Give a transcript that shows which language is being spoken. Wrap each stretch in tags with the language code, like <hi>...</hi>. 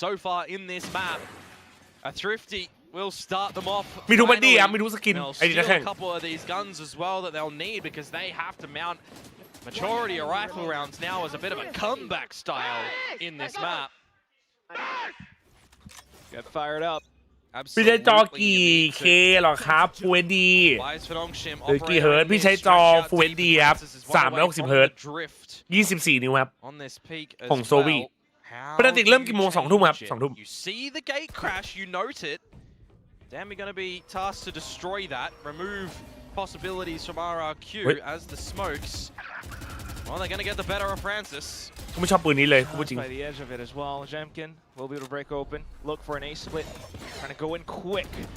<en>So far in this map, a thrifty will start them off.</en> <th>มีทุกบัดดี้อ่ะมีทุกสกิน</th> <en>They'll</en> <th>ไอ้ดีนัก</th> <en>steal</en> <th>แข่ง</th> <en>a couple of these guns as well that they'll need because they have to mount majority of rifle rounds now as a bit of a comeback style in this map. Get fired up.</en> <th>พี่ใช้จอกี่เคหรอครับ Full HD หรือกี่เฮิร์ตพี่ใช้จอ Full HD ครับ360เฮิร์ต24 นิ้วครับของโซวีปกติเริ่มกี่โมง2 ทุ่มครับ2 ทุ่ม</th> <en>You see the gate crash, you note it. Damn, going to be tasked to destroy that, remove possibilities from RRQ as the smokes. Well, they're going to get the better of Francis.</en> <th>กูไม่ชอบปืนนี้เลยกูพูดจริง</th> <en>By the edge of it as well. Jemkin will be able to break open, look for an A split, trying to go in quick.</en>